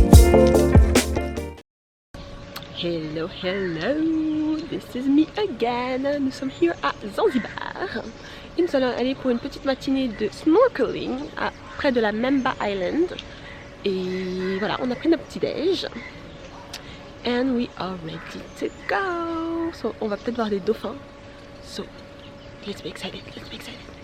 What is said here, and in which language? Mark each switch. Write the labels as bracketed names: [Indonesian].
[English] Hello, hello, this is me again. [French] Nous sommes [English] here [French] à Zanzibar et nous allons aller pour une petite matinée de snorkeling près de la Memba Island. Et voilà, on a pris notre petit déj. [English] And we are ready to go. [French] So, on va peut-être voir des dauphins. [English] So, let's be excited, let's be excited.